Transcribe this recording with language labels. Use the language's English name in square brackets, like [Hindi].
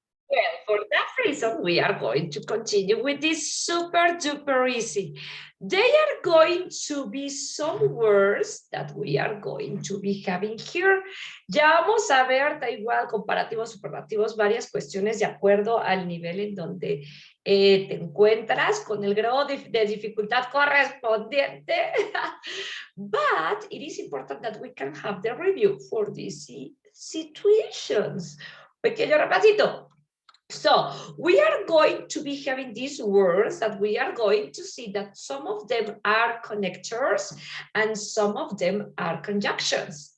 [English] Well, for that reason, we are going to continue with this super duper easy. They are going to be some words that we are going to be having here. [Spanish] Ya vamos a ver, da igual, comparativos, superlativos, varias cuestiones de acuerdo al nivel en donde te encuentras con el grado de dificultad correspondiente. [English] But it is important that we can have the review for these situations. [Spanish] Pequeño repasito. [English] So we are going to be having these words that we are going to see that some of them are connectors and some of them are conjunctions.